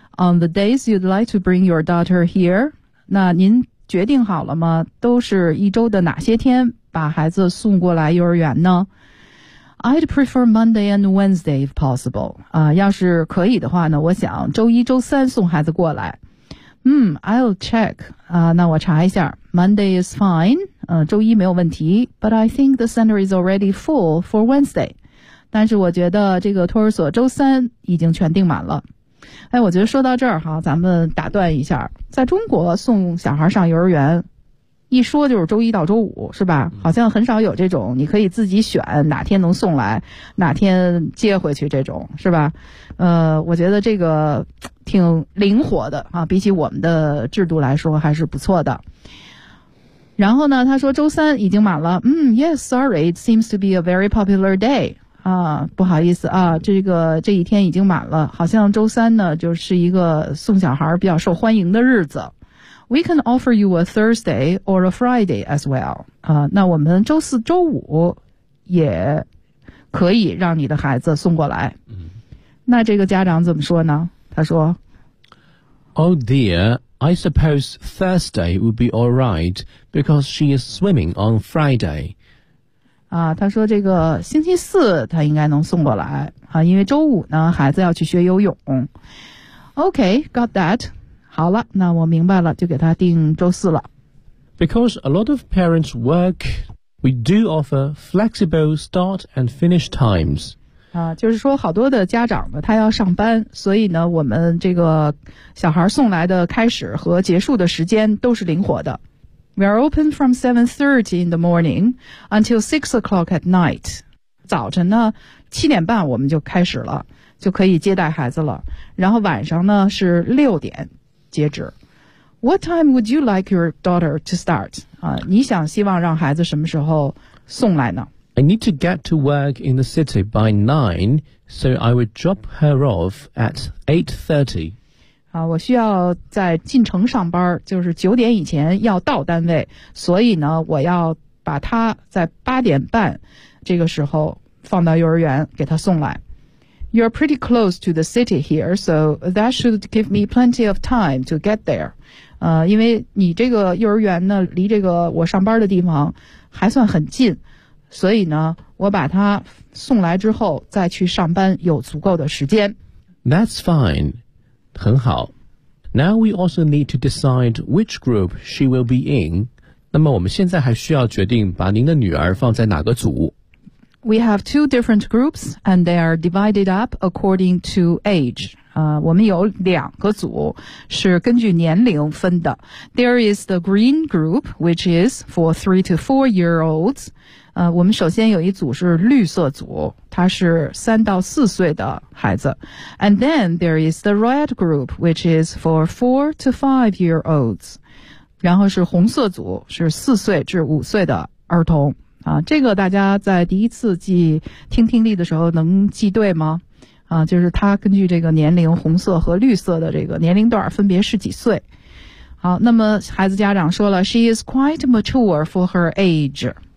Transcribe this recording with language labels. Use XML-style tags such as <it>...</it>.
<en>On the days you'd like to bring your daughter here,</en> <zh>那您决定好了吗？都是一周的哪些天把孩子送过来幼儿园呢？</zh> <en>I'd prefer Monday and Wednesday if possible.</en> <zh>要是可以的话呢，我想周一周三送孩子过来。</zh> <en>I'll check.</en> <zh>那我查一下。</zh> <en>Monday is fine.</en> <zh>周一没有问题。</zh> <en>But I think the center is already full for Wednesday.</en> <zh>但是我觉得这个托儿所周三已经全订满了。哎，我觉得说到这儿哈，咱们打断一下。在中国送小孩上幼儿园，一说就是周一到周五，是吧？好像很少有这种你可以自己选哪天能送来，哪天接回去这种，是吧？我觉得这个挺灵活的啊，比起我们的制度来说还是不错的。然后呢，他说周三已经满了。</zh> <en>Yes, sorry, it seems to be a very popular day.</en> <zh>不好意思啊，这一天已经满了，好像周三呢就是一个送小孩比较受欢迎的日子。</zh> <en>We can offer you a Thursday or a Friday as well.</en> <zh>那我们周四周五也可以让你的孩子送过来。那这个家长怎么说呢？他说</zh> <en>Oh dear, I suppose Thursday would be all right because she is swimming on Friday.</en> <zh>他说这个星期四他应该能送过来啊，因为周五呢孩子要去学游泳。</zh> <en>OK, got that.</en> <zh>好了，那我明白了，就给他定周四了。</zh> <en>Because a lot of parents work, we do offer flexible start and finish times.</en> <zh>就是说好多的家长呢他要上班，所以呢我们这个小孩送来的开始和结束的时间都是灵活的。</zh> <en>We are open from 7:30 in the morning until 6 o'clock at night.</en> <zh>早晨呢7:30我们就开始了，就可以接待孩子了。然后晚上呢是6点截止。</zh> <en>What time would you like your daughter to start?</en> <zh>你想希望让孩子什么时候送来呢？</zh> <en>I need to get to work in the city by 9, so I would drop her off at 8:30.</en> <zh>我需要在进城上班，就是9点以前要到单位，所以呢我要把他在8:30这个时候放到幼儿园给他送来。</zh> <en>You're pretty close to the city here, so that should give me plenty of time to get there.</en> <zh>因为你这个幼儿园呢离这个我上班的地方还算很近，所以呢我把他送来之后再去上班有足够的时间。</zh> <en>That's fine.</en> <zh>很好。</zh> <en>Now we also need to decide which group she will be in.</en> <zh>那么我们现在还需要决定把您的女儿放在哪个组。</zh> <en>We have two different groups and they are divided up according to age.</en> <zh>我们有两个组是根据年龄分的。</zh> <en>There is the green group, which is for 3 to 4 year olds.</en> <zh>我们首先有一组是绿色组，它是3到4岁的孩子。</zh> <en>And then there is the red group, which is for 4 to 5 year olds.</en> <zh>然后是红色组，是四岁至五岁的儿童。啊，这个大家在第一次记听听力的时候能记对吗？啊，就是它根据这个年龄，红色和绿色的这个年龄段分别是几岁。好，那么孩子家长说了</zh> <en>She is quite mature for her age。</en>